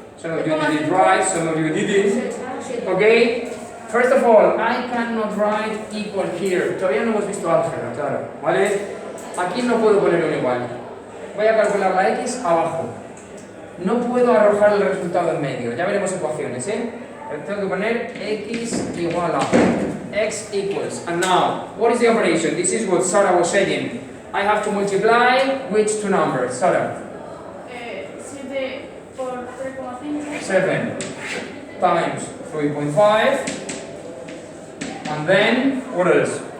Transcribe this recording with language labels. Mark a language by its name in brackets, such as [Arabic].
[English] Some of you did it right, some of you didn't. Okay, first of all, I cannot write equal here. [Spanish] Todavía no hemos visto álgebra, claro. ¿Vale? Aquí no puedo poner un igual. Voy a calcular la X abajo. No puedo arrojar el resultado en medio. Ya veremos ecuaciones, ¿eh? Tengo que poner X igual a [English] X equals. And now, what is the operation? This is what Sarah was saying. I have to multiply which two numbers? Sarah? [Spanish] 7 por 3,5. [English] 7 times 3.5. And then, what else?